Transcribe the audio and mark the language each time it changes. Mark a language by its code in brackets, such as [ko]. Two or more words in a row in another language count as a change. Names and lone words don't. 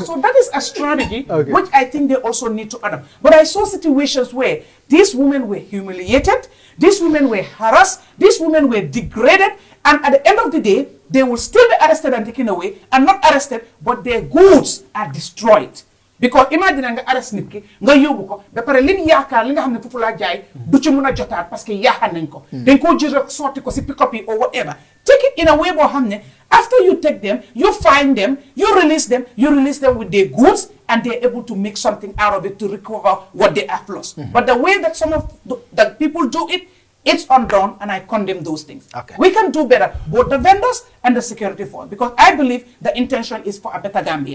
[en] So that is a strategy which I think they also need to adapt. But I saw situations where these women were humiliated, these women were harassed, these women were degraded, and at the end of the day, they will still be arrested and taken away, and not arrested, but their goods are destroyed. Because imagine [wo] nga arrest nit ki nga yóbbu ko ba pare lim yaakaar li nga xam ne foofu laa jaay du ci mun a jotaat [fr] parce que [wo] yaakaar nañ ko dañ koo jël rek sotti ko si pick-up yi [en] or whatever. Take it in a way [wo] boo xam ne [en] after you take them, you find them, you release them with their goods, and they're able to make something out of it to recover what they have lost. But the way that some of the people do it, it's undone, and I condemn those things. Okay. We can do better, both the vendors and the security force, because I believe the intention is for a better Gambia.